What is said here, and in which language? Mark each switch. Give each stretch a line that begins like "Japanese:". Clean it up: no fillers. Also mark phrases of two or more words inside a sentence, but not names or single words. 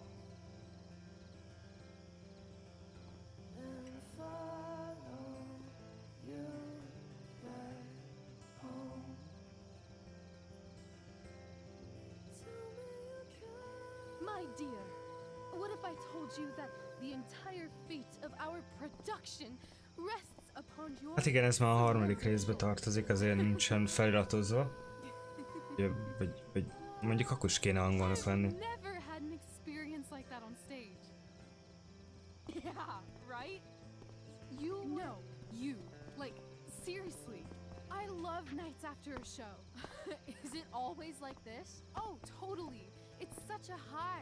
English: And follow you back home. Tell me you can. My dear, what if I told you that the entire fate of our production rests upon your...
Hungarian: Hát igen, ez már a harmadik részbe tartozik, azért nincsen feliratozva. Vagy mondjuk akkor is kéne angolnak lenni.
English: Never had an experience like that on stage. Yeah, right? No, you. Like, seriously. I love nights after a show. Is it always like this? Oh, totally. It's such a high.